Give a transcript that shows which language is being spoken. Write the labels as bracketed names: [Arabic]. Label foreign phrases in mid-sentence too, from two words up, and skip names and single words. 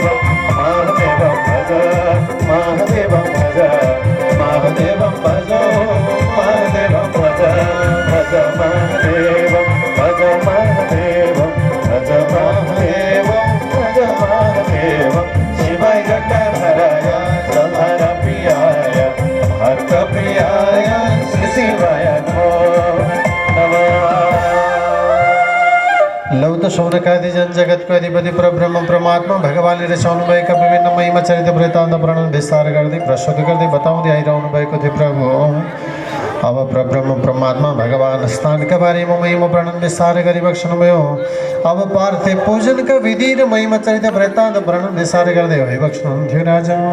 [Sanskrit] महादेवं भज, महादेवं भज, महादेवं भज, महादेवं भज, भज महादेवं, भज महादेवं, भज महादेवं, भज महादेवं। शिवाय जटाधराय संहर प्रियाय भक्त प्रियाय श्री शिवाय नमः। [Nepali] लौत शौनकादि जन जगतको अधिपति परब्रह्म परमात्मा भगवानले रचाउनु भएका विभिन्न महिमा चरित्र वृत्तान्त वर्णन विस्तार गर्दै प्रस्तुत गर्दै बताउँदै आइरहनु भएको थियो प्रभु। अब परब्रह्म परमात्मा भगवान स्थानका बारेमा महिमा वर्णन विस्तार गरी बक्सनुभयो। अब पार्थिव पूजनका विधि र महिमा चरित्र वृत्तान्त वर्णन विस्तार गर्दै भइबक्सनुहुन्थ्यो राजा।